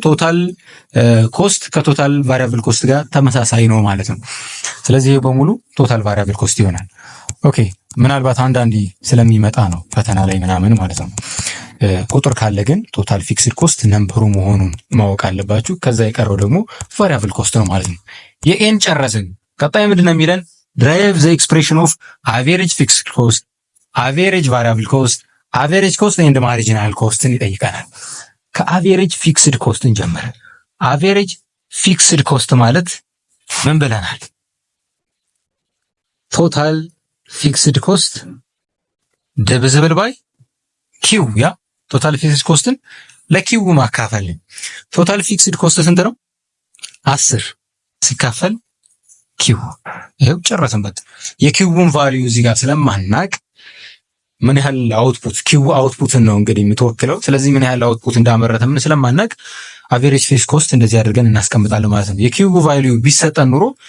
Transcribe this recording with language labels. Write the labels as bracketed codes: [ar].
[am] ቶታል ኮስት ከቶታል ቫሪያብል ኮስት ጋር ተመሳሳይ ነው ማለት ነው። ስለዚህ ይሄ በሙሉ ቶታል ቫሪያብል ኮስት ይሆናል። ኦኬ ምናልባት አንዳንዴ ስለሚመጣ ነው ፈተና ላይ ምናምን ማለት ነው። ቁጥር ካለ ግን ቶታል ፊክስድ ኮስት ነምበሩ መሆኑን ማወቅ አለባችሁ። ከዛ የቀረው ደግሞ ቫሪያብል ኮስት ነው ማለት ነው። የኤን ጨረስን። ቀጣይ ምንድነው የሚለን? [en] derive the expression of average fixed cost, average variable cost, average cost and marginal costን [am] ይጠይቀናል። ከአቬሬጅ ፊክስድ ኮስትን ጀመረ። አቬሬጅ ፊክስድ ኮስት ማለት ምን ብለናል? ቶታል ፊክስድ ኮስት ዲቪዚብል ባይ ኪው። ያ ቶታል ፊክስድ ኮስትን ለኪው ማካፈል። ቶታል ፊክስድ ኮስት ስንት ነው? 10 ሲካፈል ኪው። ይሄው ጨረስንበት። የኪውን ቫልዩ እዚህ ጋር ስለማናቅ ምን ያህል አውትፑት ኪው አውትፑትን ነው እንግዲህ የምትወክለው። ስለዚህ ምን ያህል አውትፑት እንዳመረተ ምን ስለማናቅ አቬሬጅ ፊክስድ ኮስት እንደዚህ አድርገን እናስቀምጣለን ማለት ነው። የኪው ቫልዩ ቢሰጠን ኑሮ